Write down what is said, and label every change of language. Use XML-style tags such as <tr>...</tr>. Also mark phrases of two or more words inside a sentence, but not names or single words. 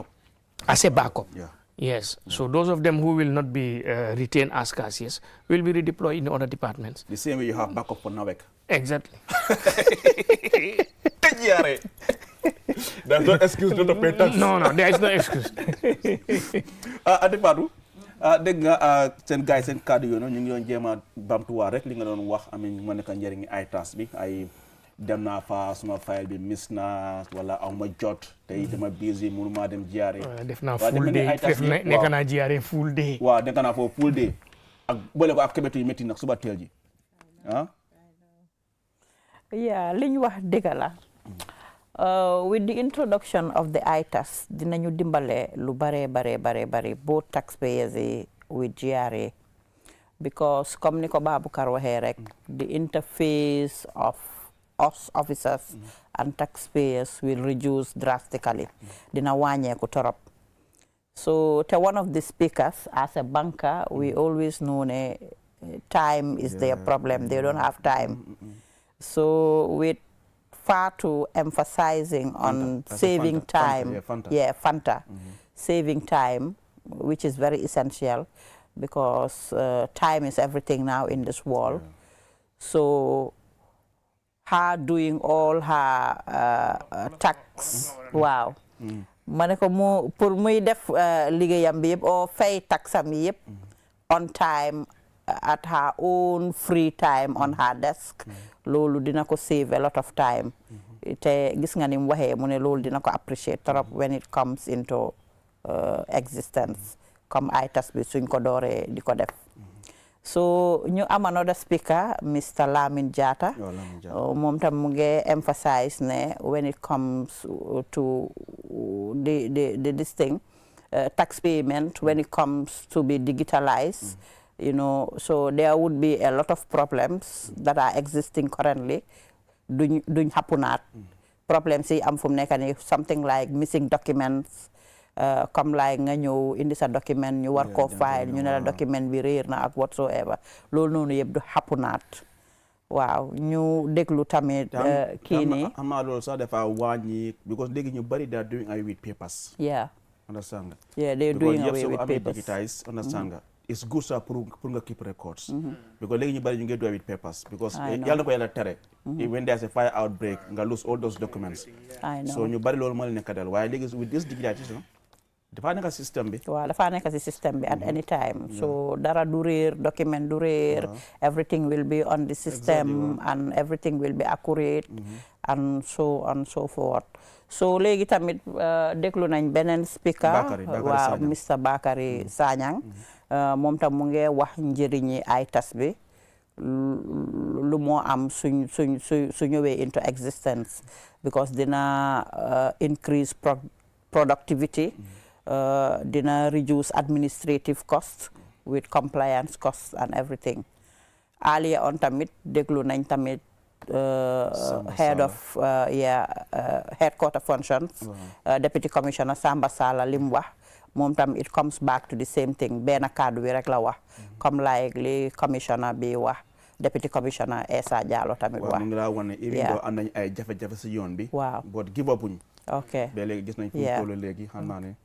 <en>As a backup. Yes. So those of them who will not be retained as cashiers will be redeployed in other departments. The same way you have backup for NAWEC. Exactly. There's no excuse not to pay tax. No, there is no excuse.</en> <wo>Ati Badou, dégg nga seen gars seen kàddu yooyu ñu ngi doon jéem a bamtuwaat rek li nga doon wax amiin ma nekk njëriñi ITAS bi ay dem naa fa suma file bi miss na wala aw ma jot tey dama busy mënu maa dem jiyaare. def naa</wo> <en>full day</en> <wo>nekk naa jiyaare</wo> <en>full day.</en> <wo>waaw nekk naa foofu</wo> <en>full day</en> <wo>ak boole ko ak kebetu yu métti nag suba teel ji li ñu wax dëgg la.</wo> <en>With the introduction of the ITAS,</en> <wo>dinañu dimbale lu bare</wo> <en>both taxpayers with GRA because</en> <wo>comme ni ko Baboucarr waxee rek</wo> <en>the interface of us officers and taxpayers will reduce drastically.</en> <wo>Dina wàññeeku torop.</wo> <en>So one of the speakers as a banker we always know ne time is their problem. They don't have time. So with far too emphasizing on saving time. Fanta. Saving time, which is very essential because time is everything now in this world. So her doing all her tax, wow.</en> <wo>Ma ne ko mu pour muy def liggéeyam bi yëpp o fay taxam yëpp</wo> <en>on time at her own free time on her desk.</en> <wo>Loolu dina ko</wo> <en>save a lot of time.</en> <wo>Te gis nga ni mu waxee mu ne loolu dina ko appreciate trop</wo> <en>when it comes into existence</en> <wo>comme ITAS bi suñ ko dooree di ko def.</wo> <en>So</en> <wo>ñu am</wo> <en>another speaker Mr. Lamin Jatta</en> <wo>moom tam mu ngi</wo> <en>emphasize ne when it comes to this thing tax payment when it comes to be digitalized. You know, so there would be a lot of problems that are existing currently.</en> <wo>Duñ happenaat. Problems yi am fu mu nekk nii</wo> <en>something like missing documents,</en> <wo>comme like nga ñëw indi sa document ñu war koo file ñu ne la document bi réer na ak whatsoever. Loolu noonu yëpp du happenaat. Waaw ñu déglu tamit kii nii. Xam naa loolu sax dafa wàññi because léegi ñu bari</wo> <en>they are doing away with papers.</en> <wo>Understand nga.</wo> <en>They're doing away with papers. Digitized, understand nga. It's good sir pour nga keep records. Because</en> <wo>léegi ñu bari ñu ngi</wo> <en>do with papers.</en> <wo>Because yàlla na ko yàlla tere.</wo> <en>When there's a fire outbreak nga lose all those documents. I know.</en> <wo>So ñu bari loolu moo leen nekk dal waaye léegi</wo> <en>with this digitization</en> <wo>dafa nekk système bi. waaw dafa nekk si système bi</wo> <en>at any time.</en> <wo>So dara du réer document du réer.</wo> <en>Everything will be on the system and everything will be accurate. And so on so forth.</en> <wo>So léegi tamit déglu nañ beneen speaker. waaw Mr Bakary Sanyang. moom tam mu ngi wax njëriñi ITAS bi. lu moo am su ñëwee</wo> <en>into existence. Because dina increase productivity. Dina reduce administrative costs with compliance costs and everything.</en> <wo>Earlier on tamit déglu nañ tamit</wo> <en>head of headquarter functions</en> <wo>Deputy Commissioner Samba Sala lim wax moom tam</wo> <en>it comes back to the same thing</en> <wo>benn kàddu bi rek la wax comme like li commissioner bi wax Deputy Commissioner Essa Jallow tamit wax. mu ngi laa wane even though am nañ ay jafe-jafe si yoon bi. waaw</wo> <en>but give up uñ. ok</en> <wo>ba léegi gis nañ fu mu toll léegi xam naa ne.</wo>